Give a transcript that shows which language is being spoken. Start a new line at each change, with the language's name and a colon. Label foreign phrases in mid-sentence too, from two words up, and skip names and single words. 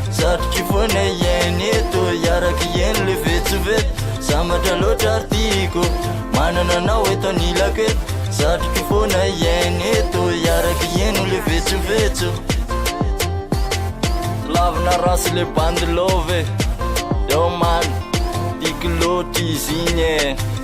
Malagasy: Sarotra foana iaina eto, hiaraka iaina le vetsoveto. Sambatra loatra ary tiako, manana anao eto anilako eto. Sarotra foana iaina eto, hiaraka iaina le vetsovetso. Lavina rasy le bandy love,
English: yo man,
Malagasy: tiako loatra izy igny e.